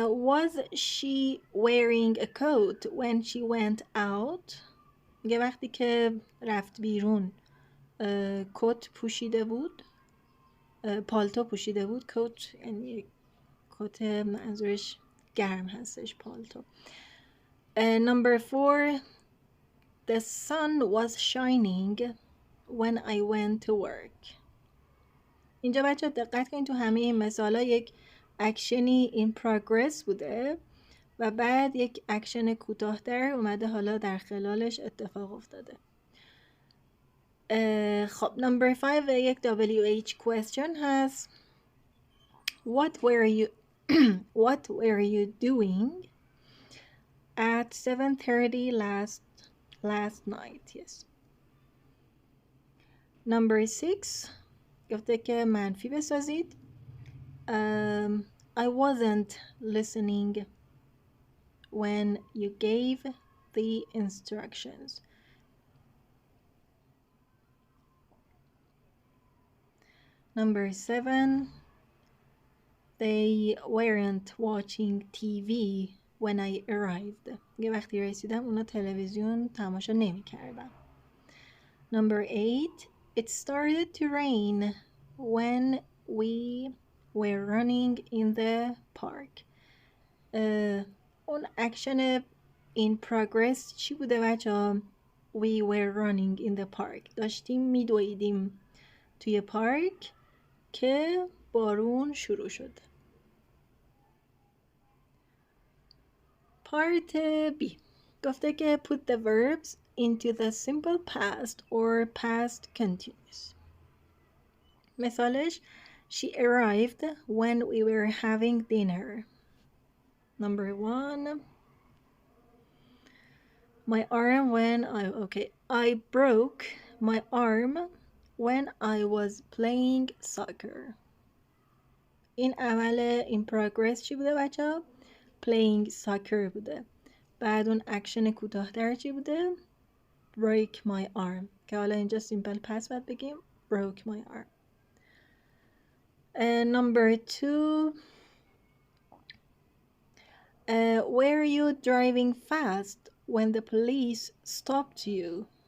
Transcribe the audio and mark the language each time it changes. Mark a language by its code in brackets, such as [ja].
[en] Was she wearing a coat when she went out? [fa] میگه وقتی که رفت بیرون کت پوشیده بود، پالتو پوشیده بود. کت یعنی کت منظورش گرم هستش، پالتو. [en] Number 4 the sun was shining when I went to work. [fa] اینجا بچه دقت کنید تو همه این مثالا یک اکشنی in progress بوده و بعد یک اکشن کوتاه‌تر اومده حالا در خلالش اتفاق افتاده. خب number 5 یک WH question هست. [en] What were you doing at 7:30 last night. Yes. Number 6 [fa] گفته که منفی بسازید. [en] I wasn't listening when you gave the instructions. Number 7 they weren't watching TV when I arrived. [fa] یه وقتی رسیدم اونا تلویزیون تماشا نمی کردن. [en] Number 8 it started to rain when we were running in the park. [fa] اون اکشن [en] in progress [fa] چی بوده بچه؟ [en] We were running in the park. [fa] داشتیم میدویدیم توی پارک که بارون شروع شد. [en] Part B [fa] گفته که [en] put the verbs into the simple past or past continuous. [fa] مثالش [en] She arrived when we were having dinner. Number 1 My arm when I broke my arm when I was playing soccer. [fa] این عمل in progress چی بوده بچه ها؟ [en] playing soccer [fa] بوده. بعد اون اکشن کوتاه‌تر چی بوده؟ [en] break my arm [fa] که حالا اینجا simple past باید بگیم [en] broke my arm. Number 2 were you driving fast when the police stopped you?